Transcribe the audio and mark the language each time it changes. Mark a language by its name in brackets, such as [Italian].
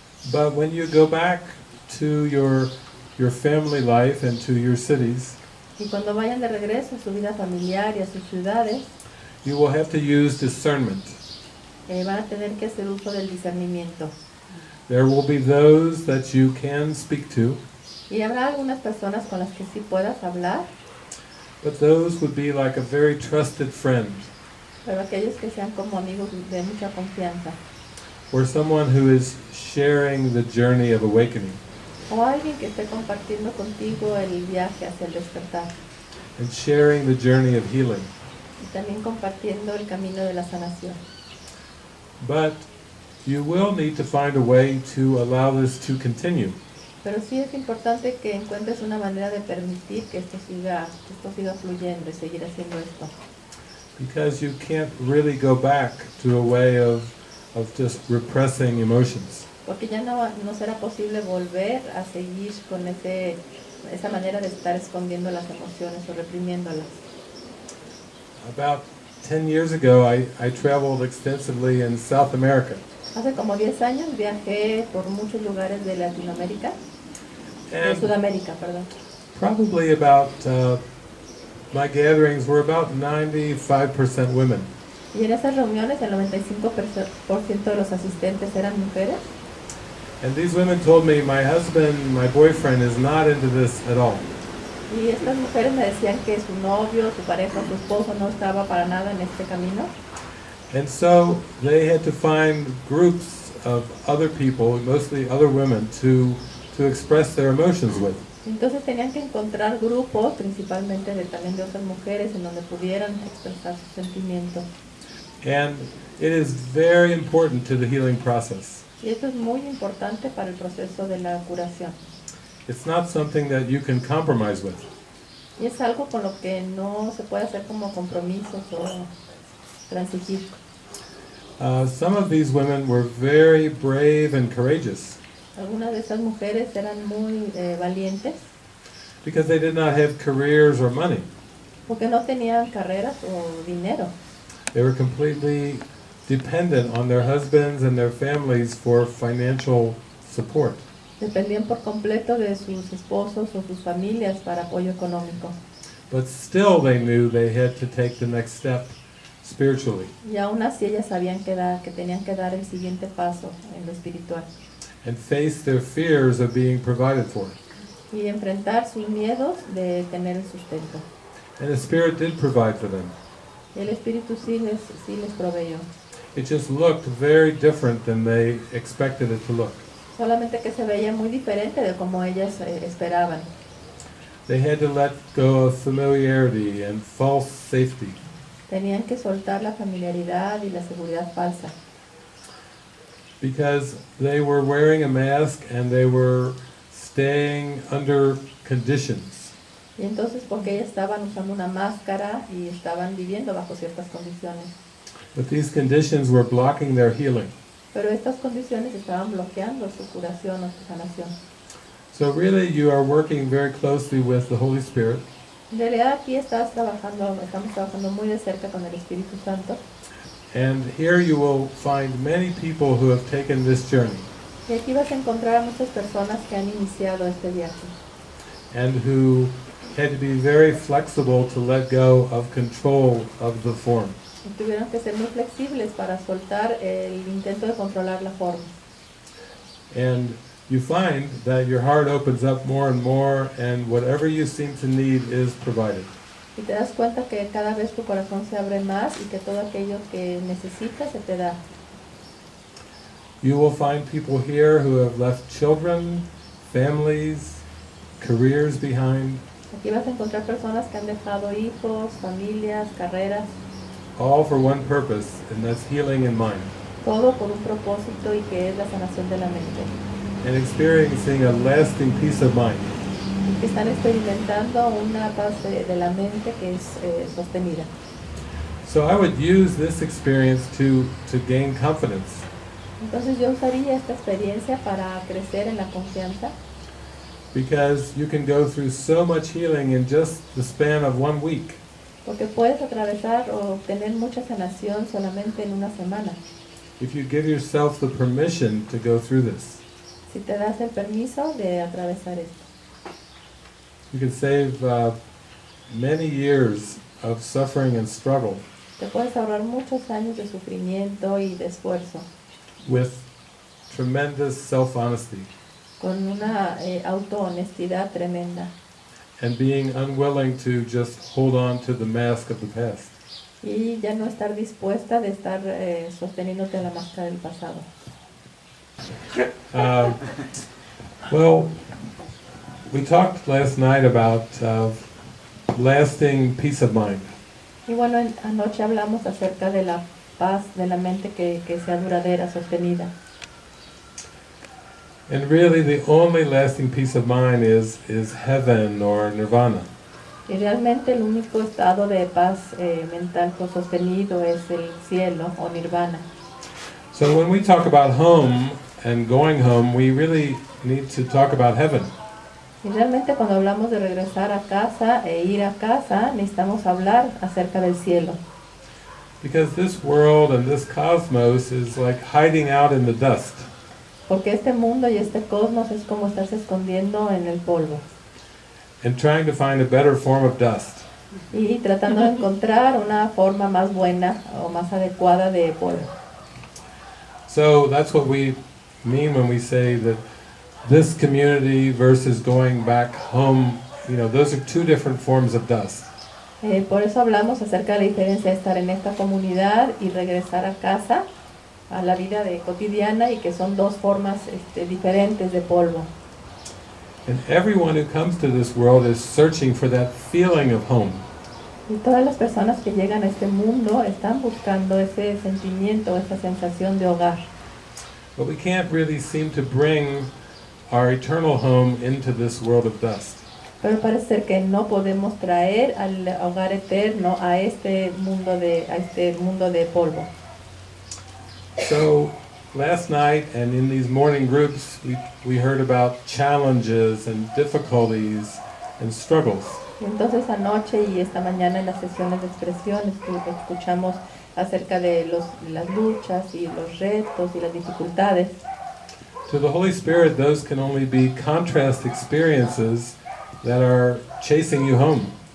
[English] But when you go back to your family life and to your cities, [Spanish] Y cuando vayan de regreso a su vida familiar y a sus ciudades, [English] you will have to use discernment. [Spanish] van a tener que hacer uso del discernimiento. [English] There will be those that you can speak to, [Spanish] Y habrá algunas personas con las que sí puedas hablar, [English] but those would be like a very trusted friend, [Spanish] pero aquellos que sean como amigos de mucha confianza. [English] or someone who is sharing the journey of awakening [Spanish] O alguien que esté compartiendo contigo el viaje hacia el despertar. [English] and sharing the journey of healing. [Spanish] Y también compartiendo el camino de la sanación. [English] But you will need to find a way to allow this to continue. [Spanish] Pero sí es importante que encuentres una manera de permitir que esto siga fluyendo y seguir haciendo esto. [English] Because you can't really go back to a way of just repressing emotions. [Spanish] Porque ya no será posible volver a seguir con esa manera de estar escondiendo las emociones o reprimiéndolas. [English] About 10 years ago, I traveled extensively in South America. [Spanish] Hace como 10 años viajé por muchos lugares de Latinoamérica, de [English] And [Spanish] Sudamérica, perdón. [English] probably about, my gatherings were about 95% women. [Spanish] Y en esas reuniones el 95% de los asistentes eran mujeres. [English] And these women told me, my husband, my boyfriend is not into this at all. [Spanish] Y estas mujeres me decían que su novio, su pareja, su esposo no estaba para nada en este camino. [English] And so they had to find groups of other people, mostly other women, to express their emotions with. [Spanish] Entonces tenían que encontrar grupos, principalmente también de otras mujeres, en donde pudieran expresar sus sentimientos. [English] And it is very important to the healing process. [Spanish] Y esto es muy importante para el proceso de la curación. [English] It's not something that you can compromise with. [Spanish] Y es algo con lo que no se puede hacer como compromisos o transigir. [English] Some of these women were very brave and courageous [Spanish] Algunas de esas mujeres eran muy valientes [English] because they did not have careers or money. [Spanish] porque no tenían carreras o dinero. [English] They were completely dependent on their husbands and their families for financial support. [Spanish] Dependían por completo de sus esposos o sus familias para apoyo económico. [English] But still they knew they had to take the next step spiritually [Spanish] Y aún así ellas sabían que tenían que dar el siguiente paso en lo espiritual. [English] and face their fears of being provided for. [Spanish] Y enfrentar sus miedos de tener el sustento. [English] And the Spirit did provide for them. [Spanish] Y el Espíritu sí les proveyó. [English] It just looked very different than they expected it to look. [Spanish] Solamente que se veía muy diferente de como ellas esperaban. [English] They had to let go of familiarity and false safety. [Spanish] Tenían que soltar la familiaridad y la seguridad falsa. [English] Because they were wearing a mask and they were staying under conditions. [Spanish] Y entonces porque ellas estaban usando una máscara y estaban viviendo bajo ciertas condiciones. [English] But these conditions were blocking their healing. [Spanish] Pero estas condiciones estaban bloqueando su curación o su sanación. [English] So really you are working very closely with the Holy Spirit. [Spanish] En realidad aquí estamos trabajando muy de cerca con el Espíritu Santo. [English] And here you will find many people who have taken this journey [Spanish] Y aquí vas a encontrar a muchas personas que han iniciado este viaje. [English] and who had to be very flexible to let go of control of the form. [Spanish] Y tuvieron que ser muy flexibles para soltar el intento de controlar la forma. [English] And you find that your heart opens up more and more, and whatever you seem to need is provided. [Spanish] Y te das cuenta que cada vez tu corazón se abre más y que todo aquello que necesitas se te da. [English] You will find people here who have left children, families, careers behind, [Spanish] Aquí vas a encontrar personas que han dejado hijos, familias, carreras, [English] all for one purpose, and that's healing in mind, [Spanish] todo por un propósito y que es la sanación de la mente. [English] and experiencing a lasting peace of mind. [Spanish] Y que están experimentando una paz de la mente que es sostenida. [English] So I would use this experience to gain confidence, [Spanish] Entonces yo usaría esta experiencia para crecer en la confianza, [English] because you can go through so much healing in just the span of 1 week. [Spanish] porque puedes atravesar o obtener mucha sanación solamente en una semana. [English] If you give yourself the permission to go through this, [Spanish] Si te das el permiso de atravesar esto. [English] you can save many years of suffering and struggle [Spanish] Te puedes ahorrar muchos años de sufrimiento y de esfuerzo [English] with tremendous self-honesty. [Spanish] con una autohonestidad tremenda. [English] And being unwilling to just hold on to the mask of the past. [Spanish] Y ya no estar dispuesta de estar sosteniéndote a la máscara del pasado. [English] Well, we talked last night about lasting peace of mind. [Spanish] Y bueno, anoche hablamos acerca de la paz de la mente que sea duradera, sostenida. [English] And really the only lasting peace of mind is heaven or nirvana. [Spanish] Y realmente el único estado de paz mental sostenido es el cielo o nirvana. [English] So when we talk about home and going home, we really need to talk about heaven. [Spanish] Y realmente cuando hablamos de regresar a casa e ir a casa, necesitamos hablar acerca del cielo. [English] Because this world and this cosmos is like hiding out in the dust. [Spanish] Porque este mundo y este cosmos es como estarse escondiendo en el polvo. [English] And trying to find a better form of dust. [Spanish] Y tratando de encontrar una forma más buena o más adecuada de polvo. [English] So that's what we mean when we say that this community versus going back home, those are two different forms of dust. [Spanish] Por eso hablamos acerca de la diferencia de estar en esta comunidad y regresar a casa, a la vida cotidiana, y que son dos formas diferentes de polvo. [English] And everyone who comes to this world is searching for that feeling of home. [Spanish] Y todas las personas que llegan a este mundo están buscando ese sentimiento, esa sensación de hogar. [English] But we can't really seem to bring our eternal home into this world of dust. [Spanish] Pero parece ser que no podemos traer al hogar eterno a este mundo de polvo. [English] So last night and in these morning groups, we heard about challenges and difficulties and struggles. [Spanish] Y entonces anoche y esta mañana en las sesiones de expresión escuchamos acerca de las luchas y los retos y las dificultades. [English] To the Holy Spirit, those can only be contrast experiences that are chasing you home.